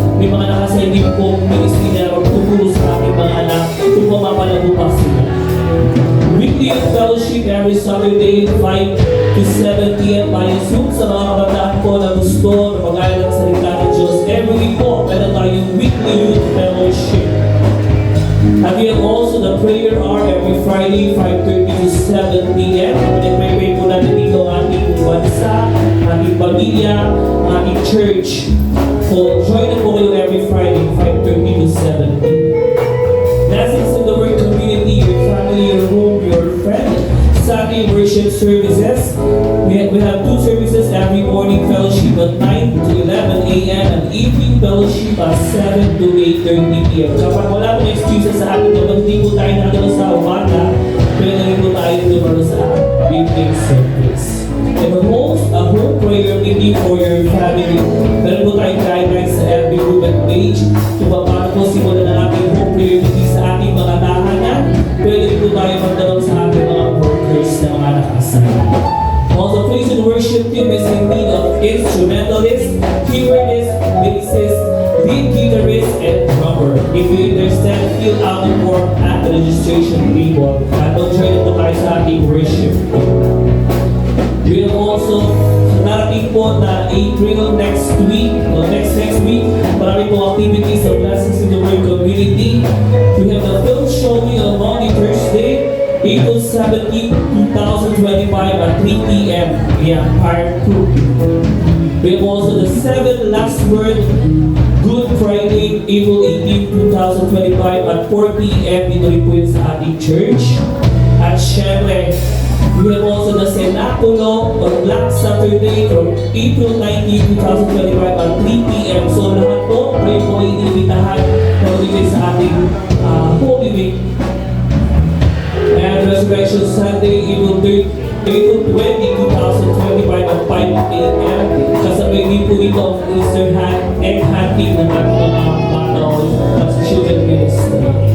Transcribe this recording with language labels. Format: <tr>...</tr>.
<tl>May mga nakasayin po ministry na magtuturo sa ating mga anak kung mapapalago pa sila.</tl> <en>Weekly youth fellowship every Saturday, 5 to 7 p.m. by Zoom.</en> <tl>Sa mga kabataan po na gusto na mag-aral ng salita ng Diyos, every week po, meron tayong weekly youth fellowship.</tl> <en>And we have also the prayer hour every Friday, 5:30 to 7 p.m.</en> <tl>Pinag-pray po natin dito ang ating bansa, ating pamilya, ating church.</tl> <en>So,</en> <tl>join na po kayo</tl> <en>every Friday, 5:30 to 7 p.m. Blessings in the word community, your family, your home, your friend. Sunday worship services. We have 2 services every morning, fellowship at 9 to 11 a.m. and evening fellowship at 7 to 8:30 p.m.</en> <tl>Kapag wala pong excuses sa atin kapag hindi po tayo nakagawa sa umaga, pwede rin po tayo dumalo sa evening service.</tl> <en>And we host a home prayer meeting for your family.</en> <tl>Meron po tayong guidelines sa FB group and page kung paano po simulan ang ating home prayer meeting sa ating mga tahanan. Pwede rin po tayo magdalaw sa ating mga workers na mga nakasama.</tl> <en>Also, praise and worship team is in need of instrumentalists, keyboardists, bassists, lead guitarist, and drummer. If you understand, fill out the form at the registration table.</en> <tl>At mag-join po tayo sa ating worship team.</tl> <en>We have also</en> <tl>narating po na April next week, next week, marami po activities of Blessings in the Word community.</tl> <en>We have the film showing on Monday, Thursday, April 17, 2025 at 3 p.m. via Part 2. We have also the 7 Last Word Good Friday, April 18, 2025 at 4 p.m.</en> <tl>dito rin po yun sa ating church. At syempre,</tl> <en>we have also the Cenaculo on Black Saturday from April 19, 2025 at 3 p.m.</en> <tl>So lahat po, kayo po ay inibitahan na magbigay sa ating Holy Week.</tl> <en>And Resurrection Sunday, April 20, 2025 at 5 a.m.</en> <tl>Kasabay din po dito ang Easter egg hunting ng ating mga bata at children ministry.</tl>